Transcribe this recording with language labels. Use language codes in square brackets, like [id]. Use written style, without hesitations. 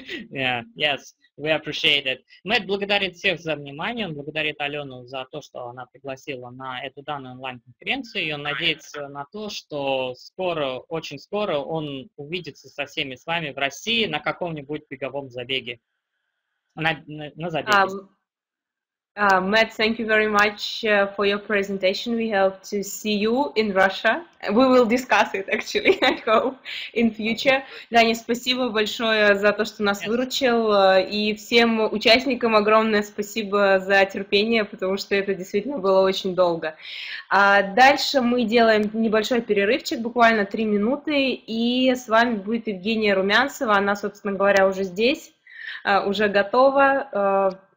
[en] Yeah, yes, we appreciate it. [ru] Мэтт благодарит всех за внимание, он благодарит Алену за то, что она пригласила на эту данную онлайн-конференцию, и он надеется на то, что скоро, очень скоро он увидится со всеми с вами в России на каком-нибудь беговом забеге. На забеге. [en] Matt, thank you very much for your presentation. We hope to see you in Russia. We will discuss it, actually, I hope, in future. [ru] Даня, спасибо большое за то, что нас выручил. И всем участникам огромное спасибо за терпение, потому что это действительно было очень долго. Дальше мы делаем небольшой перерывчик, буквально 3 минуты. И с вами будет Евгения Румянцева. Она, собственно говоря, уже здесь, уже готова.